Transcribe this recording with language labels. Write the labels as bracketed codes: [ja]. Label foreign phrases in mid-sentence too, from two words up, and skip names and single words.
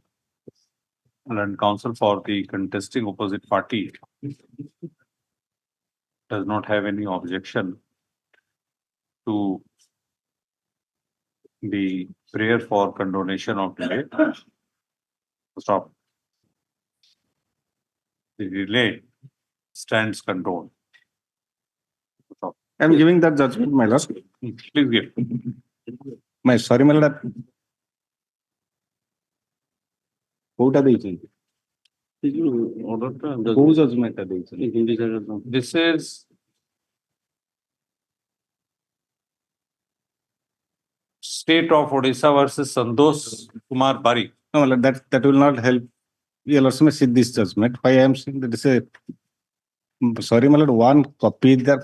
[en] And counsel for the contesting opposite party does not have any objection to the prayer for condonation of delay. Stop. The delay stands condoned. Stop. I am giving that judgment, my lord. Please give. Sorry, my lord. [or] କୋଉଟା ଦେଇଛନ୍ତି? କୋଉ ଜଜମେଣ୍ଟଟା ଦେଇଛନ୍ତି? [en] This is State of Odisha versus Santosh Kumar Parikh. No, my lord, that will not help. Your lordship may see this judgment. Why I am saying that is a sorry, my lord, one copy there.